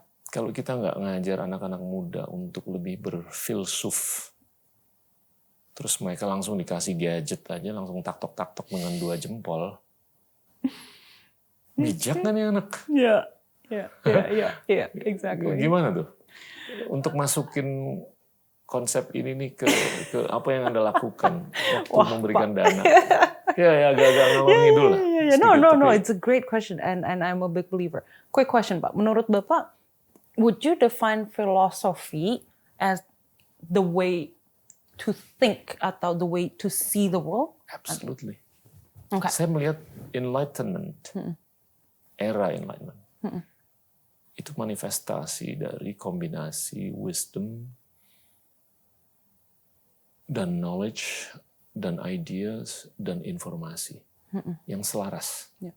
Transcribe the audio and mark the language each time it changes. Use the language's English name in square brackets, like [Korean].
[Indonesian] Kalau kita nggak ngajar anak-anak muda untuk lebih berfilsuf, terus mereka langsung dikasih gadget aja, langsung taktok-taktok dengan 2 jempol. Bijak kan ya anak? Iya, [English] exactly. [Indonesian] Gimana tuh? Untuk masukin konsep ini nih ke apa yang Anda lakukan waktu memberikan dana? Ya agak-agak ngalor ngidul lah. [English] No, it's a great question and I'm a big believer. Quick question, Pak. [Indonesian] Menurut Bapak, [English] would you define philosophy as the way to think [Indonesian] atau [English] the way to see the world? Absolutely. Okay. [Indonesian] Saya melihat Enlightenment, era Enlightenment, itu manifestasi dari kombinasi wisdom dan knowledge dan ideas dan informasi yang selaras.